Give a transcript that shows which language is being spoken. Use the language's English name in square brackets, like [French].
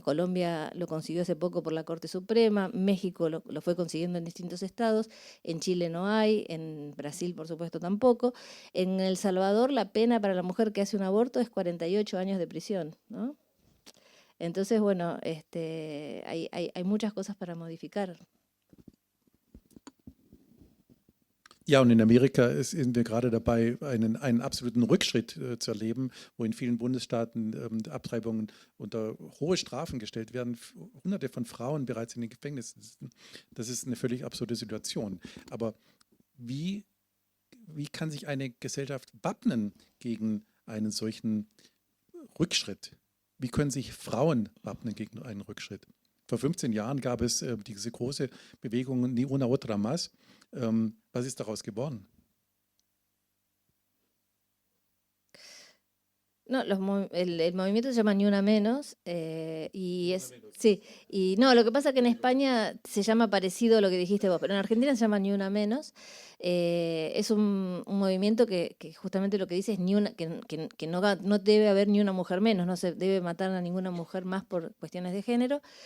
[Spanish] Colombia lo consiguió hace poco por la Corte Suprema, México lo fue consiguiendo en distintos estados, en Chile no hay, en Brasil por supuesto tampoco. En El Salvador la pena para la mujer que hace un aborto es 48 años de prisión, ¿no? Entonces, bueno, hay muchas cosas para modificar. [German] Ja, und in Amerika sind wir gerade dabei, einen absoluten Rückschritt zu erleben, wo in vielen Bundesstaaten Abtreibungen unter hohe Strafen gestellt werden. Hunderte von Frauen bereits in den Gefängnissen sitzen. Das ist eine völlig absurde Situation. Aber wie kann sich eine Gesellschaft wappnen gegen einen solchen Rückschritt? Wie können sich Frauen wappnen gegen einen Rückschritt? Vor 15 Jahren gab es diese große Bewegung Ni una otra más. Was ist daraus geworden? [Spanish] No, el movimiento se llama Ni Una Menos sí, y no, lo que pasa que en España se llama parecido a lo que dijiste vos, pero en Argentina se llama Ni Una Menos. Es un movimiento que justamente lo que dice es que no debe haber ni una mujer menos, no se debe matar a ninguna mujer más por cuestiones de género.